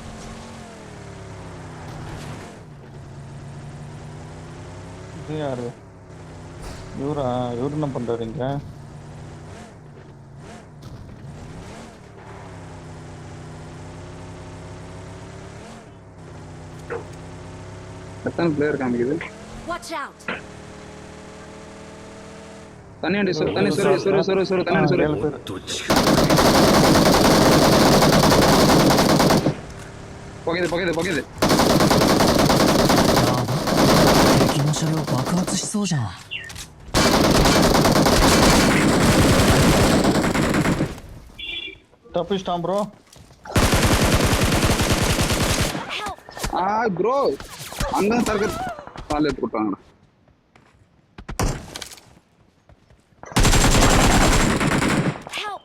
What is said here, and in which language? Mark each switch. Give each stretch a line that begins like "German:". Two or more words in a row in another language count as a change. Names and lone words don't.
Tamil: இது யாரு? இவரு என்ன பண்றாரு இங்க? எத்தனை பிளேயர் காமிக்குது?
English: Watch out.
Tamil: தண்ணி அடி சொரு தண்ணி சொரு.
Japanese: もっと近く
Tamil: போகுது.
Japanese: 敵の車両爆発しそうじゃん
Tamil: தப்பிச்சிட்டான் ப்ரோ. ப்ரோ அங்க தரக்க கால் எடுத்து கொடுத்தாங்கண்ணா. Help.